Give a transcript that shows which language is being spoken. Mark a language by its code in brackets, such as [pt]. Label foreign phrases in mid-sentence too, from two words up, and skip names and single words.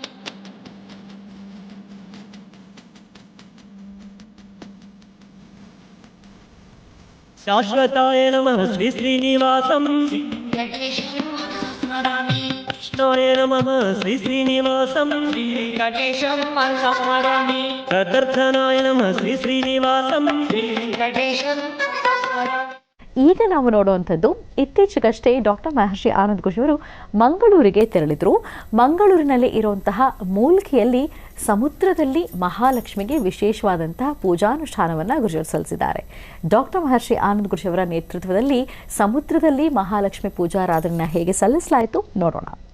[sa] శాశ్వతాయ నమః శ్రీ శ్రీనివాసం వెంకటేశం మనసా స్మరామి కృష్ణాయ నమః శ్రీ శ్రీనివాసం శ్రీ వెంకటేశం మనసా స్మరామి తదర్థనాయ నమః శ్రీ శ్రీనివాసం శ్రీ వెంకటేశం మనసా స్మరామి [kn] ಈಗ ನಾವು ನೋಡುವಂಥದ್ದು ಇತ್ತೀಚೆಗಷ್ಟೇ ಡಾಕ್ಟರ್ ಮಹರ್ಷಿ ಆನಂದ್ ಗುರುಜಿಯವರು ಮಂಗಳೂರಿಗೆ ತೆರಳಿದರು. ಮಂಗಳೂರಿನಲ್ಲಿ ಇರುವಂತಹ ಮೂಲ್ಕಿಯಲ್ಲಿ ಸಮುದ್ರದಲ್ಲಿ ಮಹಾಲಕ್ಷ್ಮಿಗೆ ವಿಶೇಷವಾದಂತಹ ಪೂಜಾನುಷ್ಠಾನವನ್ನು ಗುರುಜಿಯವರು ಸಲ್ಲಿಸಿದ್ದಾರೆ. ಡಾಕ್ಟರ್ ಮಹರ್ಷಿ ಆನಂದ್ ಗುರುಜಿಯವರ ನೇತೃತ್ವದಲ್ಲಿ ಸಮುದ್ರದಲ್ಲಿ ಮಹಾಲಕ್ಷ್ಮಿ ಪೂಜಾರಾಧನೆಯನ್ನು ಹೇಗೆ ಸಲ್ಲಿಸಲಾಯಿತು ನೋಡೋಣ.